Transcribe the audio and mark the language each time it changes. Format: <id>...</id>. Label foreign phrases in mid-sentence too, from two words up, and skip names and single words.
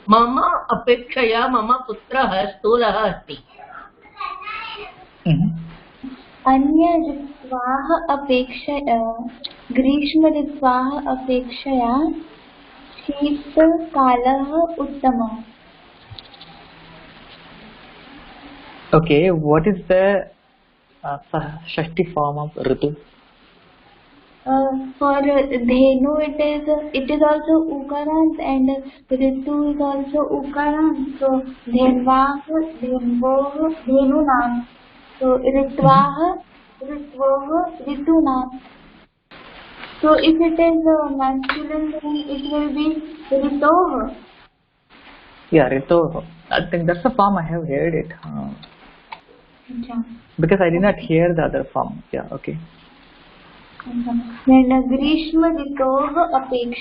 <sa>मम अपेक्षया मम पुत्रः स्थूलः अस्ति. अन्य ऋत्वाः अपेक्षया ग्रीष्म ऋत्वाः अपेक्षया शीतकालः उत्तमः.</sa> <en>Okay, what is the Shashti form of Ritu? For Dhenu it is also Ukarant and Ritu is also Ukarant.</en> <sa>So Dhenvah, Dhenvoh, Dhenunam. So Ritvah, Ritvoh, Ritunam.</sa> <en>So if it is masculine, then it will be Ritoh. Yeah, Ritu. I think that's the form I have heard it. Because I did not hear the other form. Yeah, okay.</en> <sa>Then Grishma Ritoh Apekshaya.</sa>